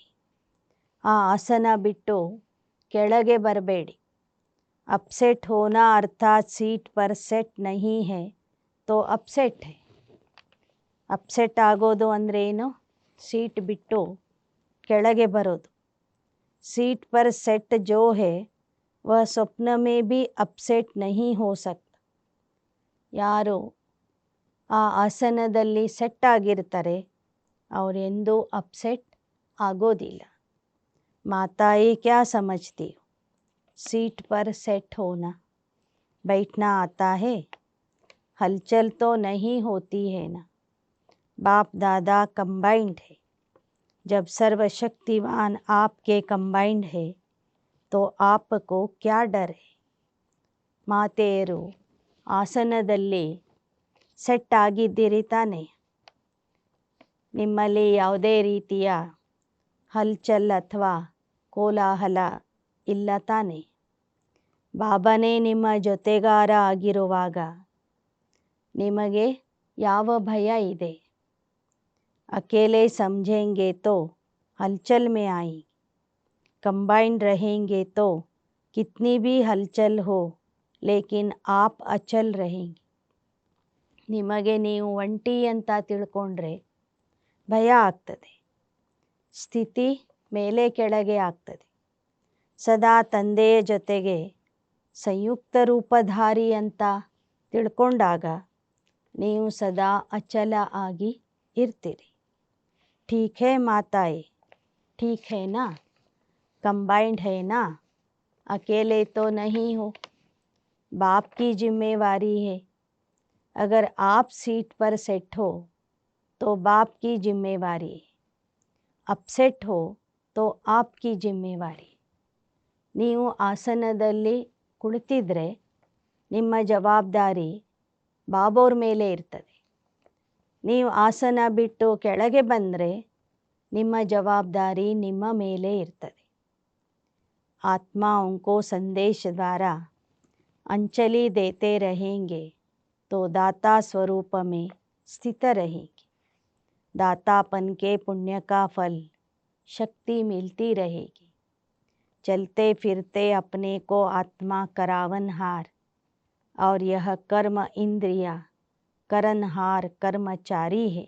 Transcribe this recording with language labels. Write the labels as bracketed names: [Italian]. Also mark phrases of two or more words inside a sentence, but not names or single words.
[Kannada] ಆ ಆಸನ ಬಿಟ್ಟು ಕೆಳಗೆ ಬರಬೇಡಿ. [Hindi] अपसेट होना अर्थात सीट पर सेट नहीं है तो अपसेट है. [Kannada] ಅಪ್ಸೆಟ್ ಆಗೋದು ಅಂದರೆ ಏನು? ಸೀಟ್ ಬಿಟ್ಟು ಕೆಳಗೆ ಬರೋದು. [Hindi] सीट पर सेट जो है वह स्वप्न में भी अपसेट नहीं हो सकता. [Kannada] ಯಾರು ಆ ಆಸನದಲ್ಲಿ ಸೆಟ್ ಆಗಿರ್ತಾರೆ ಅವರೆಂದೂ ಅಪ್ಸೆಟ್ ಆಗೋದಿಲ್ಲ. [Hindi] माताएं क्या समझती हो? सीट पर सेट होना बैठना आता है, हलचल तो नहीं होती है ना. बाप दादा कंबाइंड है. जब सर्वशक्तिवान आपके कंबाइंड है तो आपको क्या डर है? [Kannada] ಮಾತೆಯರು ಆಸನದಲ್ಲಿ ಸೆಟ್ ಆಗಿದ್ದೀರಿ ತಾನೆ. ನಿಮ್ಮಲ್ಲಿ ಯಾವುದೇ ರೀತಿಯ ಹಲ್ಚಲ್ ಅಥವಾ ಕೋಲಾಹಲ ಇಲ್ಲ ತಾನೆ. ಬಾಬಾನೇ ನಿಮ್ಮ ಜೊತೆಗಾರ ಆಗಿರುವಾಗ ನಿಮಗೆ ಯಾವ ಭಯ ಇದೆ? [Hindi] अकेले समझेंगे तो हलचल में आएंगे, कंबाइंड रहेंगे तो कितनी भी हलचल हो लेकिन आप अचल रहेंगे. [Kannada] ನಿಮಗೆ ನೀವು ಒಂಟಿ ಅಂತ ತಿಳ್ಕೊಂಡ್ರೆ ಭಯ ಆಗ್ತದೆ, ಸ್ಥಿತಿ ಮೇಲೆ ಕೆಳಗೆ ಆಗ್ತದೆ. ಸದಾ ತಂದೆಯ ಜೊತೆಗೆ ಸಂಯುಕ್ತ ರೂಪಧಾರಿ ಅಂತ ತಿಳ್ಕೊಂಡಾಗ ನೀವು ಸದಾ ಅಚಲ ಆಗಿ ಇರ್ತೀರಿ. [Hindi] ठीक है माताए, ठीक है ना? कंबाइंड है ना? अकेले तो नहीं हो. बाप की जिम्मेवारी है. अगर आप सीट पर सेट हो तो बाप की जिम्मेवारी है. अपसेट हो तो आपकी जिम्मेवारी. [Kannada] ನೀವು ಆಸನದಲ್ಲಿ ಕುಳಿತಿದ್ರೆ ನಿಮ್ಮ ಜವಾಬ್ದಾರಿ ಬಾಬೋರ್ ಮೇಲೆ ಇರ್ತದೆ. ನೀವು ಆಸನ ಬಿಟ್ಟು ಕೆಳಗೆ ಬಂದರೆ ನಿಮ್ಮ ಜವಾಬ್ದಾರಿ ನಿಮ್ಮ ಮೇಲೆ ಇರ್ತದೆ. [Hindi] आत्माओं को संदेश द्वारा अंजलि देते रहेंगे तो दाता स्वरूप में स्थित रहेंगे. दातापन के पुण्य का फल शक्ति मिलती रहेगी। चलते फिरते अपने को आत्मा करावनहार और यह कर्म इंद्रिया करनहार कर्मचारी है।